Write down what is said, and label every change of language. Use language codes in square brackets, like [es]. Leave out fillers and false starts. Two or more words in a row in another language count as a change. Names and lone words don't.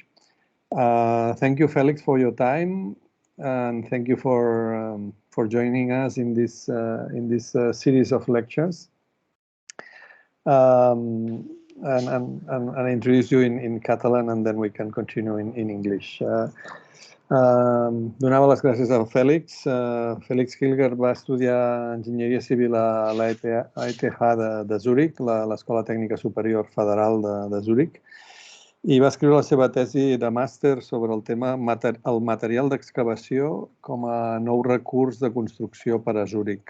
[en] Thank you, Felix, for your time, and thank you for joining us in this series of lectures. And I introduce you in Catalan, and then we can continue in English. [ca] Donava les gràcies a Fèlix. Fèlix Hilger va estudiar Enginyeria Civil a l'ETH de Zúrich, l'Escola Tècnica Superior Federal de Zúrich, i va escriure la seva tesi de màster sobre el tema el material d'excavació com a nou recurs de construcció per a Zúrich.